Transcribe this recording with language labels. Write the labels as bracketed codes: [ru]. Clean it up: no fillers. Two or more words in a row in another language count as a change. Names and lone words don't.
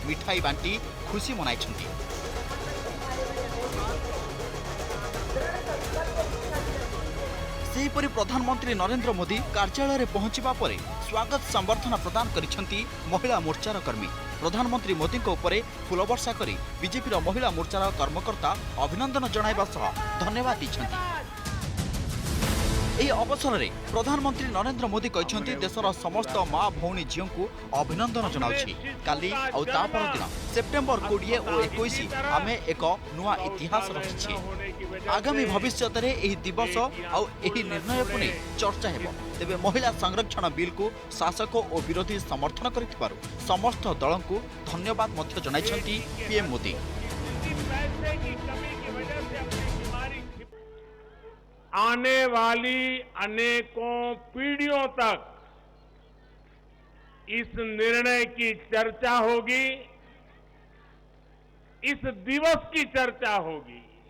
[or] ମିଠାଇ ବାଣ୍ଟି ଖୁସି ମନାଇଛନ୍ତି। ସେହିପରି ପ୍ରଧାନମନ୍ତ୍ରୀ ନରେନ୍ଦ୍ର ମୋଦି କାର୍ଯ୍ୟାଳୟ ପହଞ୍ଚିବା ପର ସ୍ୱାଗତ ସମ୍ବର୍ଦ୍ଧନା ପ୍ରଦାନ କରିଛନ୍ତି ମହିଳା ମୋର୍ଚ୍ଚାର କର୍ମୀ। ପ୍ରଧାନମନ୍ତ୍ରୀ ମୋଦି ଉପରେ ଫୁଲବର୍ଷା କରି ବିଜେପି ମହିଳା ମୋର୍ଚ୍ଚାର କର୍ମକର୍ତ୍ତା ଅଭିନନ୍ଦନ ଜଣାଇବା ସହ ଧନ୍ୟବାଦ ଦେଇଛନ୍ତି। ଏହି ଅବସରରେ ପ୍ରଧାନମନ୍ତ୍ରୀ ନରେନ୍ଦ୍ର ମୋଦି କହିଛନ୍ତି ଦେଶର ସମସ୍ତ ମା ଭଉଣୀ ଝିଅଙ୍କୁ ଅଭିନନ୍ଦନ ଜଣାଉଛି। କାଲି ଆଉ ତା ପରଦିନ ସେପ୍ଟେମ୍ବର 20 ଓ 21 ଆମେ ଏକ ନୂଆ ଇତିହାସ ରଚିଛେ। ଆଗାମୀ ଭବିଷ୍ୟତରେ ଏହି ଦିବସ ଆଉ ଏହି ନିର୍ଣ୍ଣୟକୁ ନେଇ ଚର୍ଚ୍ଚା ହେବ। ତେବେ ମହିଳା ସଂରକ୍ଷଣ ବିଲ୍କୁ ଶାସକ ଓ ବିରୋଧୀ ସମର୍ଥନ କରିଥିବାରୁ ସମସ୍ତ ଦଳଙ୍କୁ ଧନ୍ୟବାଦ ମଧ୍ୟ ଜଣାଇଛନ୍ତି ପିଏମ୍ ମୋଦି। [hi] आने वाली अनेकों पीढ़ियों तक इस निर्णय की चर्चा होगी, इस दिवस की चर्चा होगी।